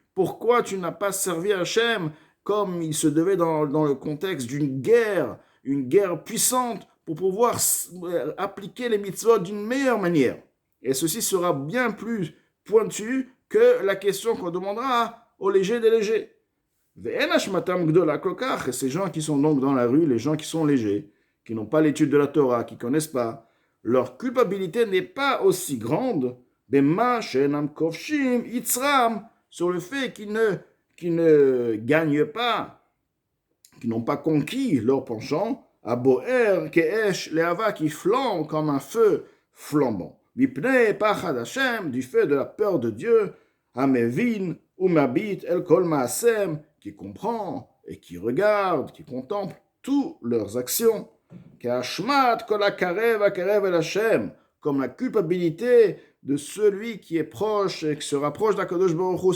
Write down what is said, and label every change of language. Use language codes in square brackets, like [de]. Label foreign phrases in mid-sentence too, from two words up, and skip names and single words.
[fr] Pourquoi tu n'as pas servi Hashem comme il se devait dans le contexte d'une guerre puissante, pour pouvoir appliquer les mitzvot d'une meilleure manière. Et ceci sera bien plus pointu que la question qu'on demandera aux légers des légers. [he] ואין אשמתם גדולה כל כך. [fr] Et ces gens qui sont donc dans la rue, les gens qui sont légers, qui n'ont pas l'étude de la Torah, qui ne connaissent pas, leur culpabilité n'est pas aussi grande, [he] במה שאינם כובשים יצרם, [fr] sur le fait qu'ils ne gagnent pas, qui n'ont pas conquis leur penchant, [he] הבוער כאש להבה, [fr] qui flambe comme un feu flambant. [he] ומפני פחד השם, [fr] du fait de la peur de Dieu, [he] המבין ומביט אל כל מעשיהם, [fr] qui comprend et qui regarde, qui contemple toutes leurs actions. Comme la culpabilité de celui qui est proche et qui se rapproche d' [he] הקדוש ברוך הוא.